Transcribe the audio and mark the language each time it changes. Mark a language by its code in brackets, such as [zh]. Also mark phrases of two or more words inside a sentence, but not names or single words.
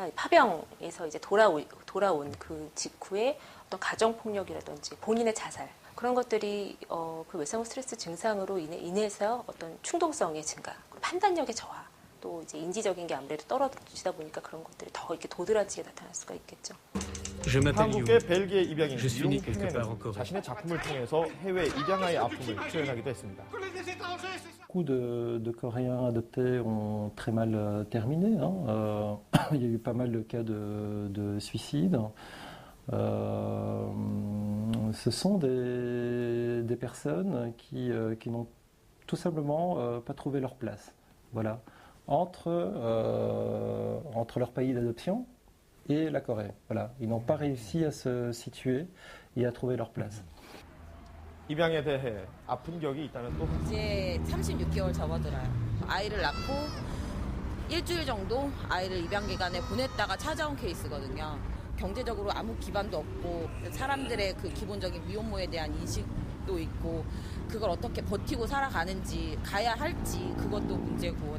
[ko] 파병에서 이제 돌아온 그 직후에 어떤 가정폭력이라든지 본인의 자살 그런 것들이 그 외상후 스트레스 증상으로 인해서 어떤 충동성의 증가, 판단력의 저하, 또 이제 인지적인 게 아무래도 떨어지다 보니까 그런 것들이 더 이렇게 도드라지게 나타날 수가 있겠죠. 한국계 벨기에 입양인 융팽은 자신의 작품을 통해서 해외 입양아의 아픔을 표현하기도 했습니다. [fr] Beaucoup de Coréens adoptés ont très mal terminé. Il y a eu pas mal de cas de suicide. Ce sont des personnes qui n'ont tout simplement pas trouvé leur place. Voilà. Entre leur pays d'adoption et la Corée. Voilà. Ils n'ont pas réussi à se situer et à trouver leur place. [ko] 입양에 대해 아픈 격이 있다는 또 이제 36개월 접어들어요. 아이를 낳고 일주일 정도 아이를 입양 기간에 보냈다가 찾아온 케이스거든요. 경제적으로 아무 기반도 없고 사람들의 그 기본적인 미혼모에 대한 인식도 있고 그걸 어떻게 버티고 살아가는지 가야 할지 그것도 문제고.